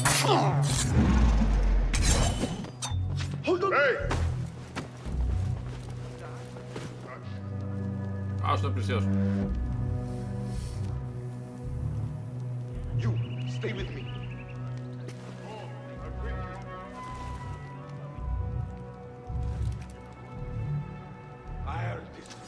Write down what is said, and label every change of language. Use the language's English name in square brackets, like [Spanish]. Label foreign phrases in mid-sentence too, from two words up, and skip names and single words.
[English] Hold on. Hey! [Greek] Ας να πλησιάσω. [English] You, stay with me. I heard